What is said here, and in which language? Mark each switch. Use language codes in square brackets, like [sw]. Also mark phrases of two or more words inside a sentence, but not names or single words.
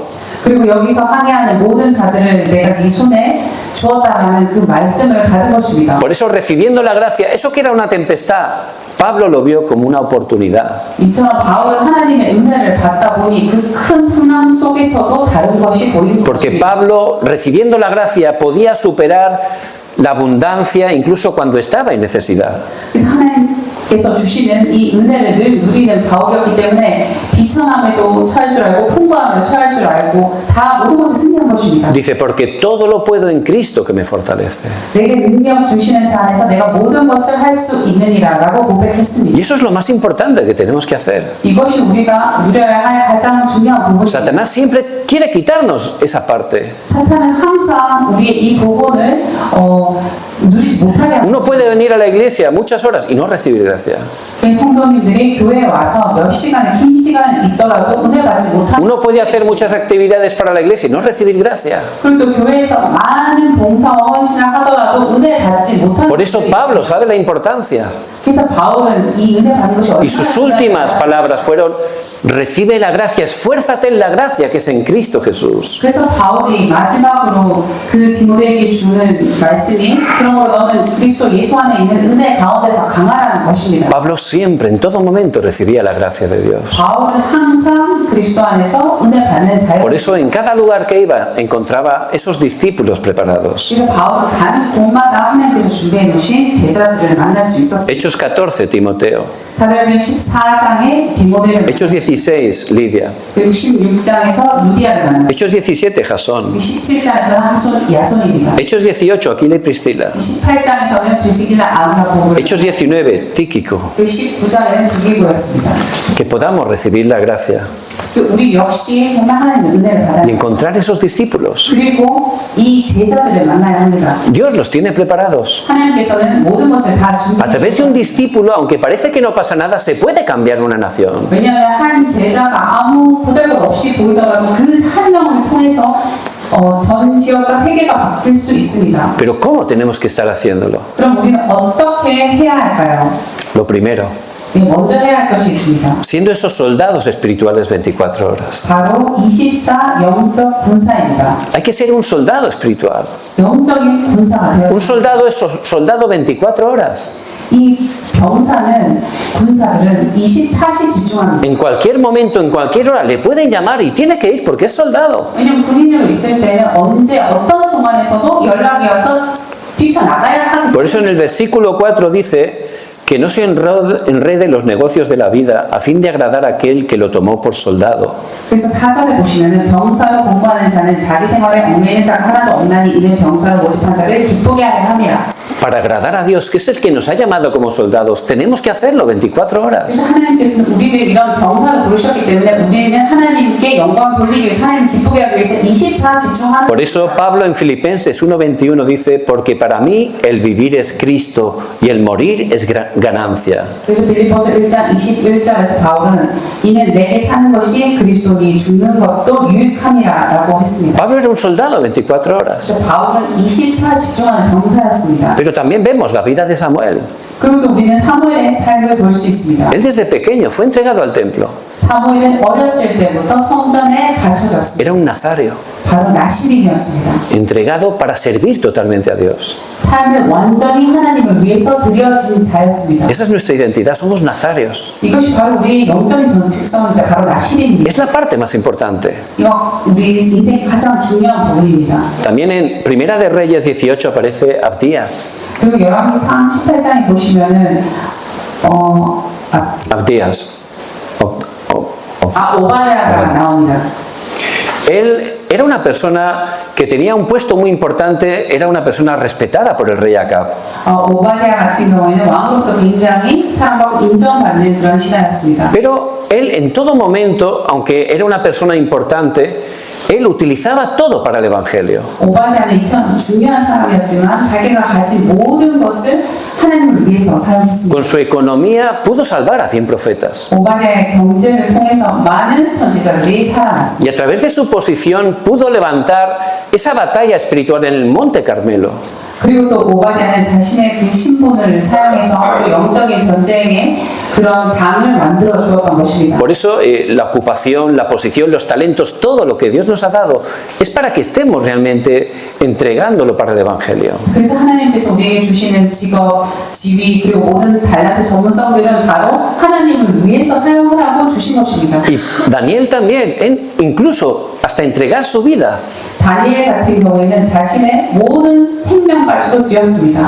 [ko] 그리고 여기서 항해하는 모든 자들을 내가 네 손에 주었다라는 그 말씀을 받은 것입니다. [es] Por eso, recibiendo la gracia, eso que era una tempestad, Pablo lo vio como una oportunidad. [ko] 이처럼 바울은 하나님의 은혜를 받다 보니 그 큰 풍랑 속에서도 다른 것이 보인 [es] Porque [ko] 것입니다. [es] Pablo, recibiendo la gracia, podía superar la abundancia incluso cuando estaba en necesidad. [ko] 그래서 하나님께서 주시는 이 은혜를 늘 누리는 바울이었기 때문에 비천함에도 처할 줄 알고 풍부함에도 처할 줄 알고 다 모든 것을 승리한 것입니다. [es] Dice, porque todo lo puedo en Cristo que me fortalece. [ko] 내게 능력 주시는 자 안에서 내가 모든 것을 할 수 있느니라라고 [es] Y [ko] 고백했습니다. [es] eso es lo más importante que tenemos que hacer. [ko] 이것이 우리가 누려야 할 가장 중요한 부분입니다. [es] Satanás siempre quiere quitarnos esa parte. [ko] 사탄은 항상 우리의 이 부분을 누리지 못하게 합니다. [es] Uno puede venir a la iglesia muchas horas y no recibir gracia. [ko] 성도님들이 교회에 와서 몇 시간의 긴 시간을 있더라도 은혜 받지 못하는 [es] Uno puede hacer muchas actividades para la iglesia y no recibir gracia. [ko] 그리고 또 교회에서 많은 봉사와 헌신을 하더라도 은혜 받지 못하는 [es] Por eso Pablo sabe la importancia. [ko] 그래서 바울은 이 은혜 받는 것이 [es] Y sus últimas palabras fueron, recibe la gracia, esfuérzate en la gracia que es en Cristo Jesús. [ko] 그래서 바울이 마지막으로 그 디모데에게 주는 말씀이 그러므로 너는 그리스도 예수 안에 있는 은혜 가운데서 강하라는 것입니다. [es] Pablo siempre, en todo momento, recibía la gracia de Dios. [ko] 바울은 항상 그리스도 안에서 은혜 받는 [es] Por [ko] 자였습니다. [es] eso en cada lugar que iba encontraba esos discípulos preparados. [ko] 그래서 바울은 가는 곳마다 하나님께서 준비해 놓으신 제자들을 만날 수 있었습니다. [es] Hechos 14, Timoteo. [ko] 사도행전 14장에 디모데를 [es] Hechos 16, Lidia. [ko] 그리고 16장에서 루디아를 만났습니다. [es] Hechos 17, Jasón. [ko] 17장에서 하손 야손입니다. [es] Hechos 18, Aquila y Priscila. [ko] 18장에서는 브리스길라 아브라보를 [es] Hechos 19, Tíquico. [ko] 그 19장에는 두기고였습니다. [es] Que podamos recibir la gracia [ko] 우리 역시 정말 하나님의 은혜를 받아야 [es] y [ko] 합니다. [es] encontrar esos discípulos. [ko] 그리고 이 제자들을 만나야 합니다. [es] Dios los tiene preparados. [ko] 하나님께서는 모든 것을 다 [es] A través de un [ko] 준비해 [es] discípulo, aunque parece que no pasa nada, se puede cambiar una nación. [ko] 왜냐하면 한 제자가 아무 부담도 없이 보이더라도 그 한 명을 통해서 전 지역과 세계가 바뀔 수 있습니다. [es] Pero ¿cómo tenemos que estar haciéndolo? [ko] 그럼 우리는 어떻게 해야 할까요? [es] Lo primero, [ko] 먼저 해야 할 것이 있습니다. [es] siendo esos soldados espirituales 24 horas. [ko] 바로 24 영적 군사입니다. [es] Hay que ser un soldado espiritual. [ko] 영적인 군사가 되어 [es] Un soldado es soldado 24 horas. [ko] 이 병사는 군사들은 24시 집중합니다. [es] En cualquier momento, en cualquier hora, le pueden llamar y tiene que ir porque es soldado. [ko] 왜냐면 군인으로 있을 때는 언제 어떤 순간에서도 연락이 와서 뛰쳐나가야 하기 [es] Por eso en el versículo 4 dice que no se enrede los negocios de la vida a fin de agradar a aquel que lo tomó por soldado. [ko] 그래서 4절에 보시면은 병사로 공부하는 자는 자기 생활에 얽매이는 자가 하나도 없나니 이는 병사로 모집한 자를 기쁘게 하려 함이라. [es] Para agradar a Dios, que es el que nos ha llamado como soldados, tenemos que hacerlo 24 horas. [ko] 그래서 하나님께서는 우리를 이런 병사로 부르셨기 때문에 우리는 하나님께 영광을 돌리기 위해서 하나님 기쁘게 하기 위해서 24 집중하는. [es] Por eso Pablo en Filipenses 1:21 dice, porque para mí el vivir es Cristo y el morir es ganancia. [ko] 그래서 빌립보서 1장 21절에서 바울은 이는 내게 사는 것이 그리스도니 죽는 것도 유익함이라고 했습니다. [es] Pablo era un soldado 24 horas. [ko] 그래서 바울은 24 집중하는 병사였습니다. [es] Pero también vemos la vida de Samuel. [ko] 그리고 또 우리는 사무엘의 삶을 볼 수 있습니다. [es] Él desde pequeño fue entregado al templo. [ko] 사무엘은 어렸을 때부터 성전에 바쳐졌습니다. [es] Era un nazario, [ko] 바로 나시린이었습니다. [es] entregado para servir totalmente a Dios. [ko] 삶을 완전히 하나님을 위해서 드려진 자였습니다. [es] Esa es nuestra identidad, somos nazarios. [ko] 이것이 바로 우리의 영적인 특성입니다. 바로 나시린입니다. [es] Es la parte más importante. [ko] 이거 우리 인생의 가장 중요한 부분입니다. [es] También en Primera de Reyes 18 aparece Abdías. [ko] 그리고 열왕기상 18장에 보시면은 Abdías. 오바댜가 나옵니다. [es] Él era una persona que tenía un puesto muy importante, era una persona respetada por el rey Acab. [ko] 오바댜 같은 경우에는 왕으로부터 굉장히 사랑받고 인정받는 그런 신하였습니다. [es] Pero él en todo momento, aunque era una persona importante, él utilizaba todo para el evangelio. [ko] 오바댜는 참 중요한 사람이었지만 자기가 가진 모든 것을 하나님을 위해서 사용했습니다. [es] Con su economía pudo salvar a 100 profetas. [ko] 오바댜의 경제를 통해서 많은 선지자들이 살아났습니다. [es] Y a través de su posición pudo levantar esa batalla espiritual en el Monte Carmelo. [ko] 그리고 또 오바댜는 자신의 그 신분을 사용해서 또 영적인 전쟁에 그런 장을 만들어 주었던 것입니다. [es] Por eso la ocupación, la posición, los talentos, todo lo que Dios nos ha dado es para que estemos realmente entregándolo para el evangelio. [ko] 그래서 하나님께서 우리에게 주시는 직업, 지위 그리고 모든 달란트 전문성들은 바로 하나님을 위해서 사용하라고 주신 것입니다. [es] Y Daniel también, incluso hasta entregar su vida. [ko] 다니엘 같은 경우에는 자신의 모든 생명까지도 지었습니다.